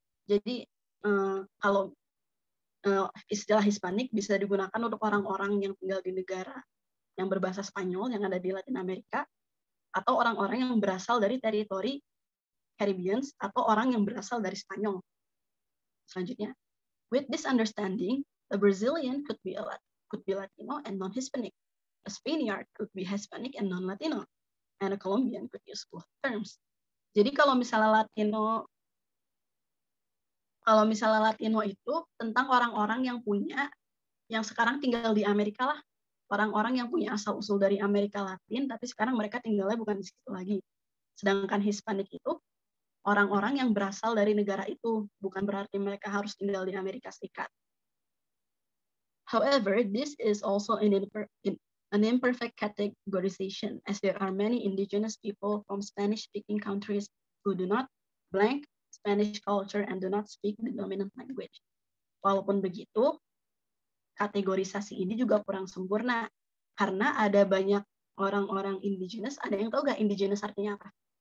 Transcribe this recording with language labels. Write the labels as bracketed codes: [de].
[id] Jadi kalau istilah Hispanik bisa digunakan untuk orang-orang yang tinggal di negara yang berbahasa Spanyol yang ada di Latin Amerika, atau orang-orang yang berasal dari teritori Caribbean atau orang yang berasal dari Spanyol. Selanjutnya, [en] with this understanding, a Brazilian could be Latino and non-Hispanic. A Spaniard could be Hispanic and non-Latino. And a Colombian could use both terms. [id] Jadi kalau misalnya Latino itu tentang orang-orang yang sekarang tinggal di Amerika lah. Orang-orang yang punya asal-usul dari Amerika Latin, tapi sekarang mereka tinggalnya bukan di situ lagi. Sedangkan Hispanik itu orang-orang yang berasal dari negara itu, bukan berarti mereka harus tinggal di Amerika Serikat. [en] However, this is also an imperfect categorization, as there are many indigenous people from Spanish-speaking countries who do not blank Spanish culture and do not speak the dominant language. [id] Walaupun begitu, kategorisasi ini juga kurang sempurna, karena ada banyak orang-orang indigenous. Ada yang tahu nggak indigenous artinya apa?